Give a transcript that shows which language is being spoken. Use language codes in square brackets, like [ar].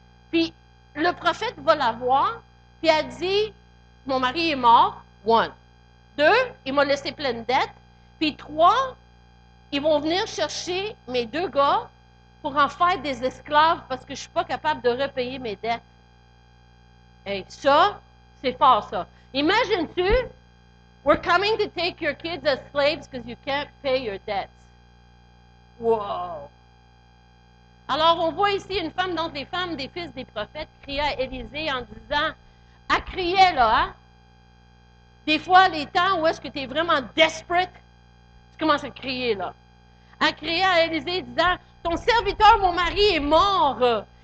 [fr] Puis le prophète va la voir, puis elle dit, mon mari est mort, 1. 2, il m'a laissé plein de dettes. Puis 3, ils vont venir chercher mes 2 gars pour en faire des esclaves parce que je ne suis pas capable de repayer mes dettes. Et ça, c'est fort, ça. Imagine-tu, [en] we're coming to take your kids as slaves because you can't pay your debts. Wow! [fr] Alors, on voit ici une femme d'entre les femmes des fils des prophètes crier à Élisée en disant, elle criait là, hein? Des fois, les temps où est-ce que tu es vraiment desperate, tu commences à crier là. Elle criait à Élisée disant, ton serviteur, mon mari, est mort.